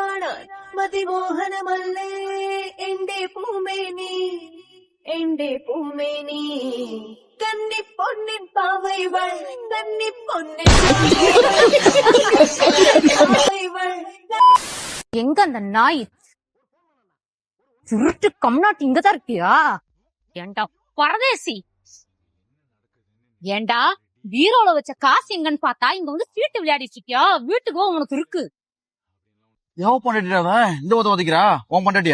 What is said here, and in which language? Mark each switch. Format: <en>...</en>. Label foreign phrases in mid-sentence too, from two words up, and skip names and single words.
<ml>ഞാൻ മതിമോഹനമല്ലേ എന്റെ പൂമേനി കന്നി പൊന്നിൻ പാവൈവൾ കന്നി പൊന്നിൻ പാവൈവൾ.</ml> <ta>எங்க அந்த நாய் சுருட்டு கம்நாட்டு இங்கதான் இருக்கியா? ஏண்டா பரதேசி, ஏண்டா பீரோல வச்ச காசு எங்கன்னு பார்த்தா இங்க வந்து சீட்டு விளையாடிட்டு இருக்கியா? வீட்டுக்கு உனக்கு இருக்கு. எவன் பொண்டாட்டியா இந்த ஓத ஓதிக்கிறா? உன் பொண்டாட்டியா?</ta>